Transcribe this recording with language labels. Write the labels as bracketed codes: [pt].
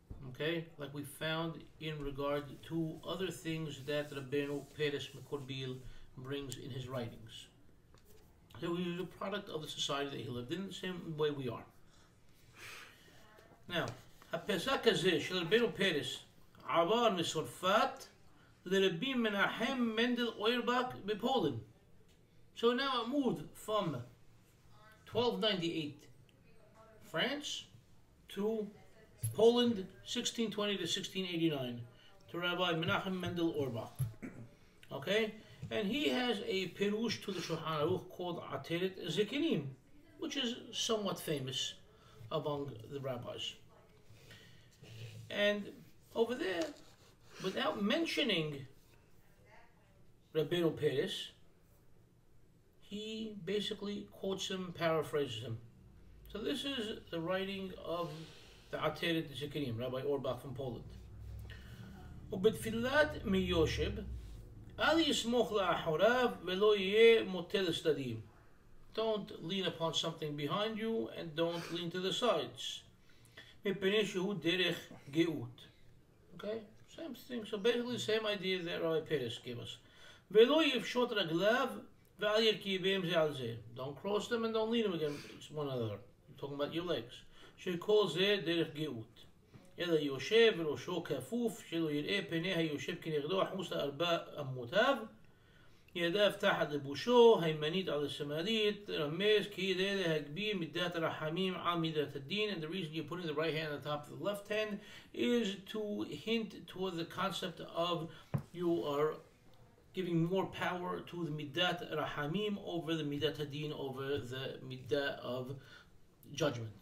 [en] Okay, like we found in regard to other things that Rabbeinu Peres Mekorbil brings in his writings. So he was a product of the society that he lived in, the same way we are. [he] Now, הפסק הזה של רבנו פרס עבר מצרפת לרבי מנחם מנדל אוירבך בפולין. [en] So now it moved from 1298 France to Poland 1620 to 1689 to Rabbi Menachem Mendel Auerbach. Okay? And he has a pirush to the Shulchan Aruch called Ateret Zekinim, which is somewhat famous among the rabbis. And over there, without mentioning Rabbeinu Peres, he basically quotes him, paraphrases him. So this is the writing of the Ateret Zekinim, Rabbi Auerbach from Poland. [he] ובתפילת מיושב, אל יסמוך לאחוריו ולא יהיה מוטה לצדדים. [en] Don't lean upon something behind you and don't lean to the sides. [he] מפני שהוא דרך גאות. [en] Okay? Same thing. So basically the same idea that Rabbi Peres gave us. [he] ולא יפשוט רגליו ואל ירכיבם זה על זה. [en] Don't cross them and don't lean them against one another. I'm talking about your legs. [he] שכל זה דרך גאות. אלא יושב וראשו כפוף, שלא יראה פני היושב כנגדו החוץ לארבע אמותיו, ידיו תחת לבושו, הימנית על השמאלית, רמז כדי להגביר מידת הרחמים על מידת הדין, [en] and the reason you're putting the right hand on top of the left hand is to hint toward the concept of you are giving more power to the midat rahamim over the midat hadin, over the midah of judgment.